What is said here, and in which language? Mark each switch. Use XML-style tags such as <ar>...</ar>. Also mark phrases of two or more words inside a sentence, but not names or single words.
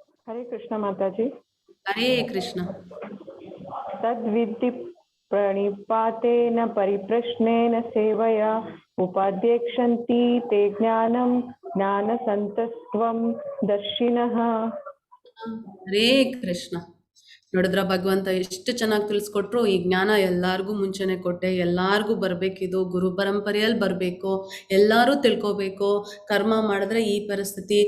<sa>ಹರೇ ಕೃಷ್ಣ ಮಾತಾಜಿ. ಹರೇ ಕೃಷ್ಣ. ತದ್ವಿಧಿ ಪ್ರಣಿಪಾತೇನ ಪರಿಪ್ರಶ್ನೇನ ಸೇವಯ ಉಪಾಧ್ಯಕ್ಷಂತಿ ತೇ ಜ್ಞಾನಂ ಜ್ಞಾನ ಸಂತಸ್ತ್ವಂ ದರ್ಶಿನಃ. ಹರೇ ಕೃಷ್ಣ.</sa> <kn>ನೋಡಿದ್ರ ಭಗವಂತ ಎಷ್ಟು ಚೆನ್ನಾಗಿ ತಿಳಿಸ್ಕೊಟ್ರು. ಈ ಜ್ಞಾನ ಎಲ್ಲಾರ್ಗೂ ಮುಂಚೆನೆ ಕೊಟ್ಟೆ, ಎಲ್ಲಾರ್ಗೂ ಬರ್ಬೇಕಿದು, ಗುರು ಪರಂಪರೆಯಲ್ಲಿ ಬರಬೇಕು, ಎಲ್ಲರೂ ತಿಳ್ಕೊಬೇಕು. ಕರ್ಮ ಮಾಡಿದ್ರೆ ಈ ಪರಿಸ್ಥಿತಿ.</kn>